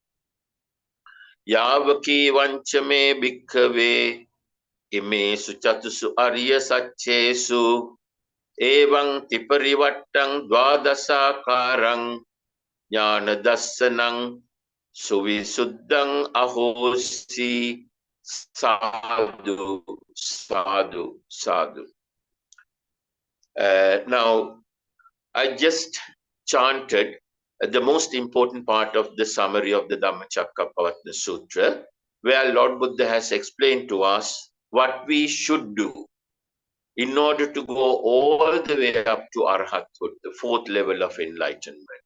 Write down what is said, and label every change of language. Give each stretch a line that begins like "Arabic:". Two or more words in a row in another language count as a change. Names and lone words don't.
Pali: Yavaki vancha me bhikkave, imesu chatusu arya saccesu, evang tiparivattang dvadasakarang jnana dassanang suvisuddhang ahosi. Sadhu, sadhu, sadhu.
English: Now, I just chanted the most important part of the summary of the Dhammacakkapavattana Sutra, where Lord Buddha has explained to us what we should do in order to go all the way up to Arhathood, the fourth level of enlightenment.